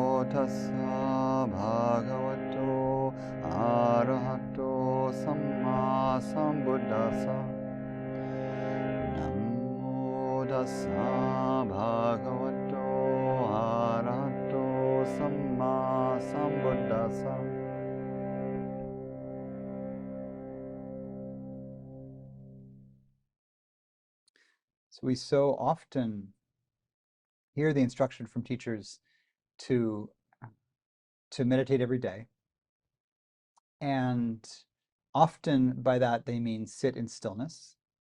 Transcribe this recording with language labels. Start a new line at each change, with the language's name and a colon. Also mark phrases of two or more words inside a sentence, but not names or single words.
Pali: tassa bhagavato arahato samma sambuddhassa. Namo tassa bhagavato arahato samma sambuddhassa.
English: So we so often hear the instruction from teachers to meditate every day. And often by that they mean sit in stillness.